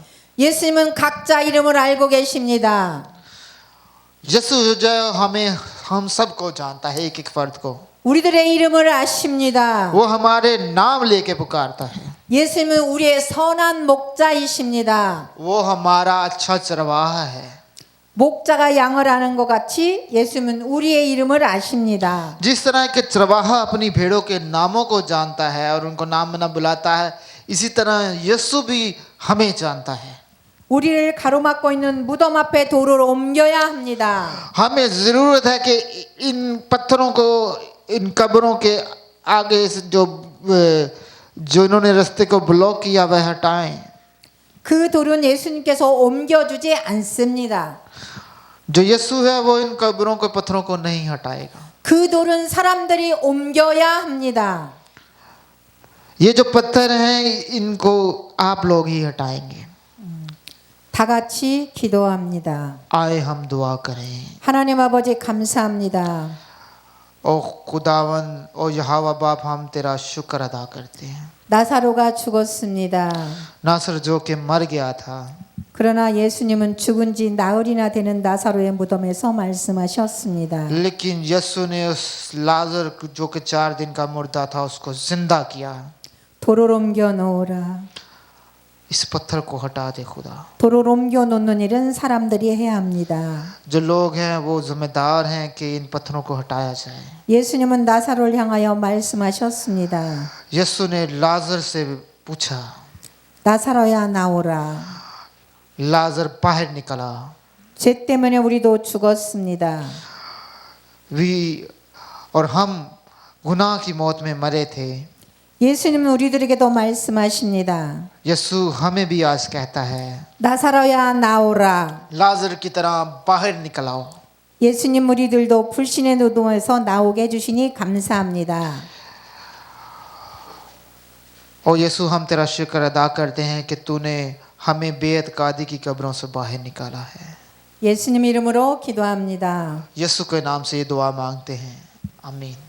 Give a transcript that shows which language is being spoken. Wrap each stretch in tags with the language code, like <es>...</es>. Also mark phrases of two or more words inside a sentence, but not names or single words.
<ko>예수님은 각자 이름을 알고 계십니다.</ko> <hi>यीशु जो हम सबको जानता है, एक एक फर्द को</hi> <ko>우리들의 이름을 아십니다.</ko> <hi>वो हमारे नाम लेके पुकारता है।</hi> <ko>예수님은 우리의 선한 목자이십니다.</ko> <hi>वो हमारा अच्छा चरवाहा है।</hi> <ko>목자가 양을 아는 것 같이 예수님은 우리의 이름을 아십니다.</ko> <hi>जिस तरह के चरवाहा अपनी भेड़ों के नामों को जानता है और उनको नाम ना बुलाता है, इसी तरह यीशु भी हमें जानता है।</hi> <ko>우리를 가로막고 있는 무덤 앞에 돌을 옮겨야 합니다.</ko> <hi>हमें जरूरत है कि इन पत्थरों को, इन कब्रों के आगे से जो इन्होंने रास्ते को ब्लॉक किया वह हटाएं।</hi> <ko>그 돌은 예수님께서 옮겨주지 않습니다.</ko> <hi>जो यीशु है वो इन कब्रों के पत्थरों को नहीं हटाएगा।</hi> <ko>그 돌은 사람들이 옮겨야 합니다.</ko> <hi>ये जो पत्थर हैं इनको आप लोग ही हटाएंगे।</hi> <ko>다 같이 기도합니다.</ko> <hi>आए हम दुआ करें।</hi> <ko>하나님 아버지 감사합니다.</ko> <hi>ओ खुदावन, ओ यहोवा बाप, हम तेरा शुक्र अदा करते हैं।</hi> <ko>나사로가 죽었습니다.</ko> <hi>नासर जो कि मर गया था,</hi> <ko>그러나 예수님은 죽은 지 나흘이나 되는 나사로의 무덤에서 말씀하셨습니다.</ko> <hi>लेकिन यीशु ने उस लाजर जो कि 4 दिन का मुर्दा था उसको जिंदा किया।</hi> <ko>돌을 옮겨 놓으라.</ko> <hi>इस पत्थर को हटा दे खुदा।</hi> <ko>돌을 옮겨 놓는 일은 사람들이 해야 합니다.</ko> <hi>जो लोग हैं वो जिम्मेदार हैं कि इन पत्थरों को हटाया जाए।</hi> <ko>예수님은 나사로를 향하여 말씀하셨습니다.</ko> <hi>यीशु ने लाजर से पूछा,</hi> <ko>나사로야 나오라.</ko> <hi>लाजर बाहर निकला।</hi> <ko>죄 때문에 우리도 죽었습니다.</ko> <hi>और हम गुनाह की मौत में मरे थे।</hi> <ko>예수님은 우리들에게도 말씀하십니다.</ko> <hi>यीशु हमें भी आज कहता है,</hi> <ko>나사로야 나오라.</ko> <hi>लाजर की तरह बाहर निकल आओ।</hi> <ko>예수님 우리들도 불신의 노동에서 나오게 해주시니 감사합니다.</ko> <hi>और यीशु हम तेरा शुक्र अदा करते हैं कि तूने हमें बेअतकादी की कब्रों से बाहर निकाला है।</hi> <ko>예수님 이름으로 기도합니다.</ko> <hi>यीशु के नाम से ये दुआ मांगते हैं, आमीन।</hi>